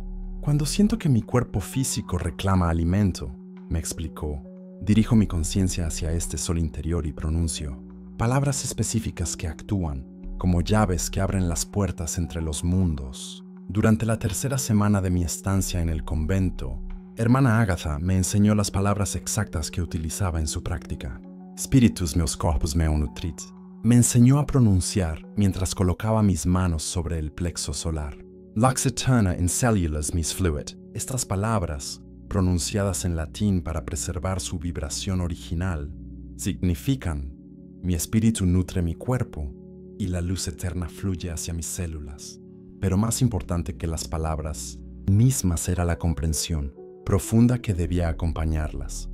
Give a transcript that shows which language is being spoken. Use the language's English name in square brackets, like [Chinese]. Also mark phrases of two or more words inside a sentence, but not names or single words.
[Spanish] Cuando siento que mi cuerpo físico reclama alimento, me explicó, dirijo mi conciencia hacia este sol interior y pronuncio palabras específicas que actúan como llaves que abren las puertas entre los mundos. Durante la tercera semana de mi estancia en el convento, hermana Ágata me enseñó las palabras exactas que utilizaba en su práctica. [Latin] Spiritus meus corpus meum nutrit. [Spanish] Me enseñó a pronunciar mientras colocaba mis manos sobre el plexo solar. [Latin] Lux eterna in cellulas mis fluit. [Spanish] Estas palabras, pronunciadas en latín para preservar su vibración original, significan: mi espíritu nutre mi cuerpo y la luz eterna fluye hacia mis células. Pero más importante que las palabras mismas era la comprensión profunda que debía acompañarlas.